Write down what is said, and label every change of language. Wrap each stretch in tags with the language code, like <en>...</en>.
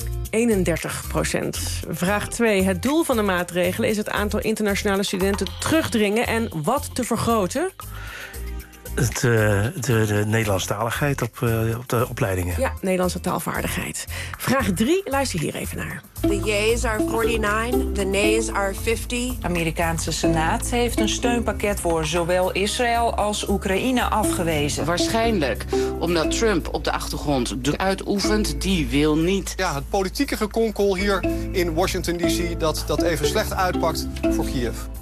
<nl>31 procent. Vraag 2. Het doel van de maatregelen is het aantal internationale studenten terugdringen en wat te vergroten? De Nederlandstaligheid op de opleidingen. Ja, Nederlandse taalvaardigheid. Vraag 3, luister hier even naar.</nl> <en>The yeas are 49, the nays are 50.</en> <nl>Amerikaanse Senaat heeft een steunpakket voor zowel Israël als Oekraïne afgewezen. Waarschijnlijk omdat Trump op de achtergrond druk uitoefent, die wil niet. Ja, het politieke gekonkel hier in Washington DC dat even slecht uitpakt voor Kiev.</nl>